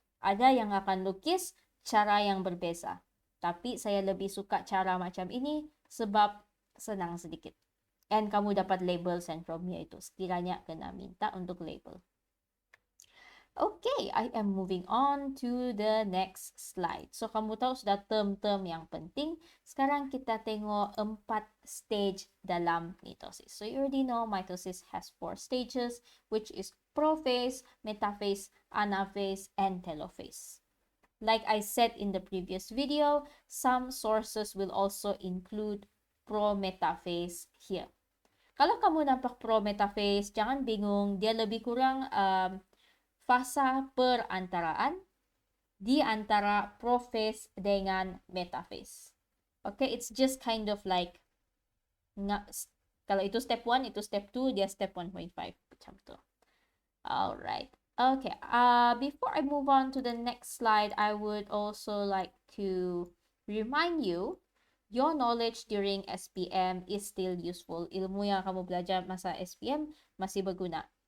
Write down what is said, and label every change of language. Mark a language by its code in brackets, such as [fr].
[ms] Ada yang akan lukis cara yang berbeza. Tapi saya lebih suka cara macam ini sebab senang sedikit. And kamu dapat label centromere itu. Sekiranya kena minta untuk label. [en] Okay, I am moving on to the next slide. [ms] So, kamu tahu sudah term-term yang penting. Sekarang kita tengok 4 stage dalam mitosis. [en] So, you already know mitosis has 4 stages, which is prophase, metaphase, anaphase, and telophase. Like I said in the previous video, some sources will also include pro-metaphase here. [ms] Kalau kamu nampak pro-metaphase, jangan bingung. Dia lebih kurang fasa perantaraan di antara prophase dengan metaphase. [en] Okay, it's just kind of like [ms] kalau itu step 1, itu step 2, dia step 1.5 macam tu. [en] Alright. Okay, before I move on to the next slide, I would also like to remind you your knowledge during SPM is still useful. [ms] Ilmu yang kamu belajar masa SPM masih berguna.